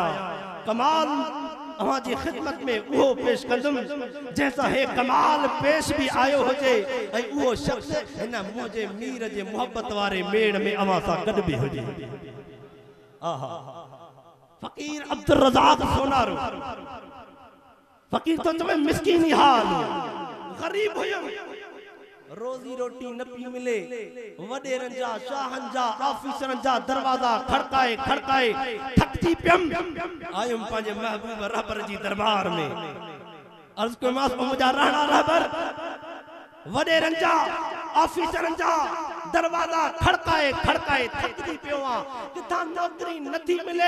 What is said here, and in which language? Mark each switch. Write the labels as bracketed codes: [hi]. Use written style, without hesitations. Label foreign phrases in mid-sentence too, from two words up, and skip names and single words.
[sd] कमाल अवां जी ख़िदमत में उहो पेश कंदुमि जंहिंसां हे कमाल पेश भी आयो हुजे ऐं उहो शख्स हिन मुंहिंजे मीर जे मोहब्बत वारे मेड़ में अवां सां गॾु बि हुजे। आहा फ़कीर अब्दुल रज़ाक सोनारो फ़कीर तो चवे मिस्कीनी हाल गरीब हुयमि रोजी रोटी न पी मिले वडेरन जा शाहन जा ऑफिसरन जा दरवाजा खड़काए खड़काए थकजी पियम आयुम पंहिंजे महबूब रहबर जी दरबार में अर्ज़ कयो मां मुंहिंजा रहणा रहबर वडेरन जा ऑफिसरन जा दरवाजा खड़काए खड़काए थकजी पियो आ किथां नौकरी नथी मिले।